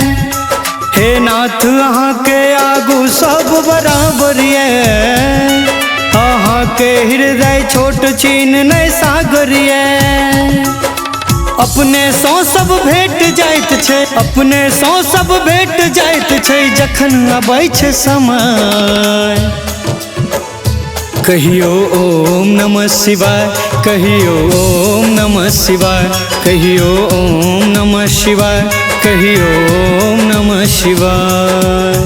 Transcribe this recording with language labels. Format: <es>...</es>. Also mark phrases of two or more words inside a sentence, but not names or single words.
<mai>हे नाथ अहाँ के आगू सब बराबर ये, अहाँ के हृदय छोट छीन नहीं सागर ये। अपने सौ सब भेट जाइत छे, अपने सौ सब भेट जाइत छे, जखन अबै छे समय।</mai> <sa>कहियो ओम नमः शिवाय, कहियो ओम नमः शिवाय, कहियो ओम नमः शिवाय, कहियो ओम नमः शिवाय।</sa>